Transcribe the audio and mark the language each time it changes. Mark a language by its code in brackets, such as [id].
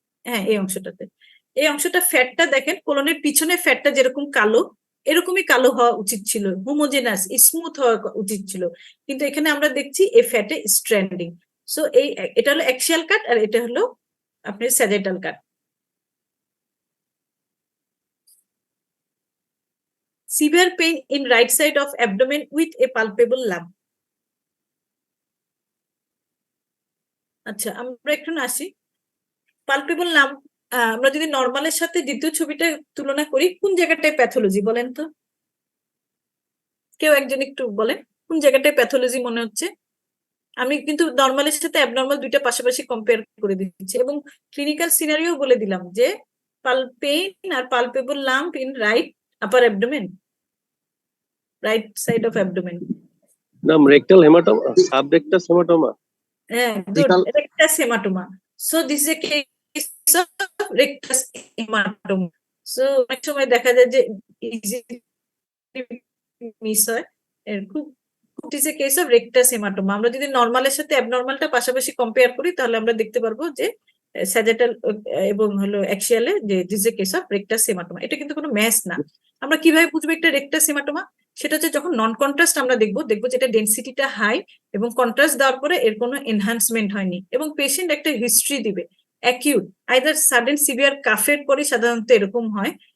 [bn] হ্যাঁ, এই অংশটাতে, এই অংশটা ফ্যাটটা দেখেন, কোলনের পিছনে ফ্যাটটা যেরকম কালো, এরকমই কালো হওয়া উচিত ছিল, হোমোজেনাস স্মুথ হওয়া উচিত ছিল, কিন্তু এখানে আমরা দেখছি এই ফ্যাটে স্ট্র্যান্ডিং। সো এটা হলো অ্যাক্সিয়াল কাট, আর এটা হলো আপনার স্যাজেটাল কাট। [en] Severe pain in right side of abdomen with a palpable lump. [bn] আচ্ছা, আমরা এখন আসি পালপেবল লাম্প। আমরা যদি নর্মালের সাথে দ্বিতীয় ছবিটা তুলনা করি, কোন জায়গাটায় প্যাথোলজি বলেন তো? কেউ একজন একটু বলেন কোন জায়গাটায় প্যাথোলজি মনে হচ্ছে? আমি কিন্তু নর্মালের সাথে অ্যাবনর্মাল দুইটা পাশাপাশি কম্পেয়ার করে দিচ্ছি, এবং ক্লিনিক্যাল সিনারিও বলে দিলাম যে pain আর palpable lump in right upper abdomen, [en] right side of abdomen. Now, rectal hematoma, subrectal hematoma. Yeah, good. Rectus hematoma. So this is a case of rectus hematoma. [bn] So অনেক সময় দেখা যায় যে easily miss হয়, খুব [en] it is a case of rectus hematoma. [bn] আমরা যদি নরমালের সাথে অ্যাবনর্মালটা পাশাপাশি কম্পেয়ার করি, তাহলে আমরা দেখতে পারবো যে স্যাজেটাল এবং হলো অ্যাক্সিয়ালে যে [en] This is a case of rectus haematoma. [bn] এটা কিন্তু কোনো ম্যাস না। আমরা কিভাবে বুঝবো একটা রেকটাস হেমাটোমা? সেটা হচ্ছে যখন নন কন্ট্রাস্ট আমরা দেখবো যে এটা ডেনসিটিটা হাই এবং কন্ট্রাস্ট দেওয়ার পরে এর কোনো এনহান্সমেন্ট হয়নি, এবং পেশেন্ট একটা হিস্ট্রি দিবে অ্যাকিউট আইদার সাডেন সিভিয়ার কাফের পরে সাধারণত এরকম হয়।